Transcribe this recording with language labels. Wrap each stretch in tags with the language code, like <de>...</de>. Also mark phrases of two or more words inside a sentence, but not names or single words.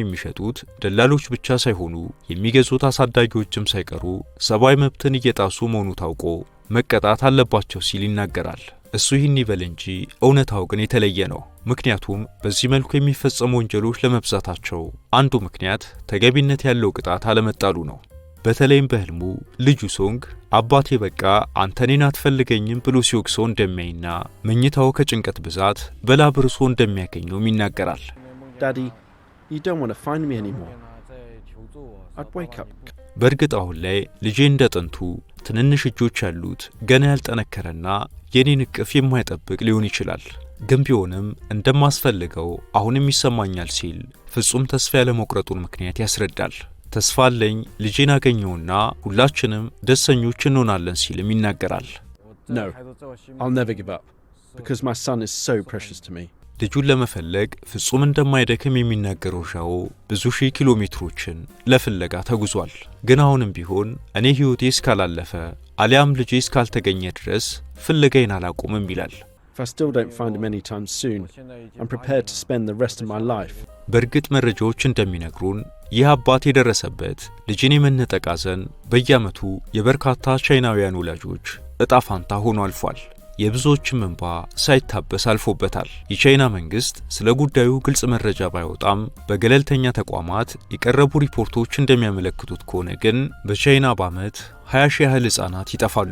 <am>የሚሸጡት ደላሎች ብቻ ሳይሆኑ የሚገዙት አሳዳጊዎችም ሳይቀሩ ሰብአዊ መብትን እየጣሱ መሆኑ ታውቆ መቀጣት አለባቸው ሲል ይናገራል። እሱ ይህን ይበል እንጂ እውነታው ግን የተለየ ነው። ምክንያቱም በዚህ መልኩ የሚፈጸሙ ወንጀሎች ለመብዛታቸው አንዱ ምክንያት ተገቢነት ያለው ቅጣት አለመጣሉ ነው። በተለይም በህልሙ ልጁ ሶንግ አባቴ በቃ አንተ እኔን አትፈልገኝም ብሎ ሲወቅሰው እንደሚያይና መኝታው ከጭንቀት ብዛት በላብ ርሶ እንደሚያገኘውም ይናገራል።</am> <en>Daddy, you don't want to find me anymore. I'd wake up.</en> <am>በእርግጥ አሁን ላይ ልጄ እንደጥንቱ ትንንሽ እጆች ያሉት ገና ያልጠነከረና የኔን እቅፍ የማይጠብቅ ሊሆን ይችላል። ግን ቢሆንም እንደማስፈልገው አሁንም ይሰማኛል ሲል ፍጹም ተስፋ ያለመቁረጡን ምክንያት ያስረዳል። ተስፋ አለኝ ልጄን አገኘውና ሁላችንም ደስተኞች እንሆናለን ሲልም ይናገራል።</am> <en>No, I'll never give up because my son is so precious to me.</en> <am>ልጁን ለመፈለግ ፍጹም እንደማይደክም የሚናገረው ዣኦ ብዙ ሺህ ኪሎ ሜትሮችን ለፍለጋ ተጉዟል። ግን አሁንም ቢሆን እኔ ሕይወቴ እስካላለፈ አሊያም ልጄ እስካልተገኘ ድረስ ፍለጋዬን አላቆምም ይላል።</am> <en>If I still don't find him anytime soon, I'm prepared to spend the rest of my life.</en> <am>በእርግጥ መረጃዎች እንደሚነግሩን ይህ አባት የደረሰበት ልጅን የመነጠቅ ሐዘን በየዓመቱ የበርካታ ቻይናውያን ወላጆች ዕጣ ፋንታ ሆኖ አልፏል። የብዙዎችም እንባ ሳይታበስ አልፎበታል። የቻይና መንግስት ስለ ጉዳዩ ግልጽ መረጃ ባይወጣም በገለልተኛ ተቋማት የቀረቡ ሪፖርቶች እንደሚያመለክቱት ከሆነ ግን በቻይና በዓመት 20 ሺህ ያህል ሕፃናት ይጠፋሉ።</am>